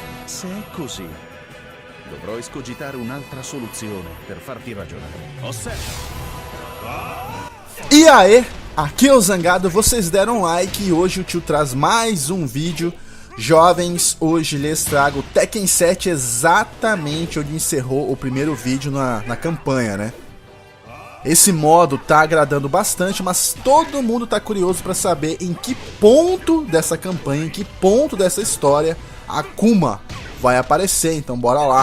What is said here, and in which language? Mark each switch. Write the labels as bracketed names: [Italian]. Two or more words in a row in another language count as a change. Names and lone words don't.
[Italian] Se è così, dovrò escogitare un'altra soluzione per farti ragionare. Osserva! [Portuguese] E aí, aqui é o Zangado, vocês deram like e hoje o tio traz mais um vídeo. Jovens, hoje lhes trago Tekken 7 exatamente onde encerrou o primeiro vídeo na campanha, né? Esse modo tá agradando bastante, mas todo mundo tá curioso pra saber em que ponto dessa campanha, em que ponto dessa história Akuma vai aparecer, então bora lá.